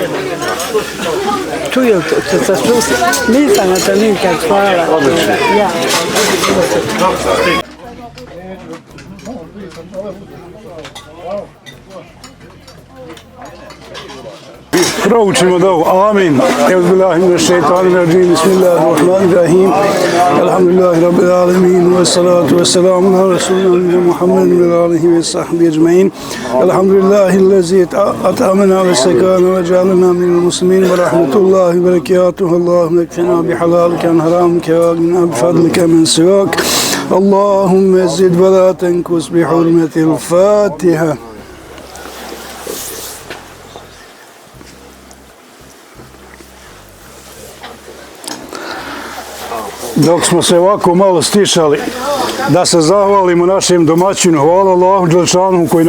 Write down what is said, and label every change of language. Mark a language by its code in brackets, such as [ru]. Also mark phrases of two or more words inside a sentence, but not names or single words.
[bs] Čuju to, nisam na to nikad, hvala. Odlično. Ja. Proučimo dovu. Amin. [ar] أعوذ بالله من الشيطان الرجيم. بسم الله الرحمن الرحيم. الحمد لله رب العالمين. والصلاة والسلام على رسولنا محمد وآله وصحبه أجمعين. الحمد لله الذي أطعمنا وسقانا وجعلنا من المسلمين ورحمة الله وبركاته. اللهم اكفنا بحلالك عن حرامك وأغننا بفضلك من سواك. اللهم زد ولا تنقص بحرمة الفاتحة. [bs] Dok smo se ovako malo stišali, da se zahvalimo našem domaćinu, hvala Allahu Đelešanu koji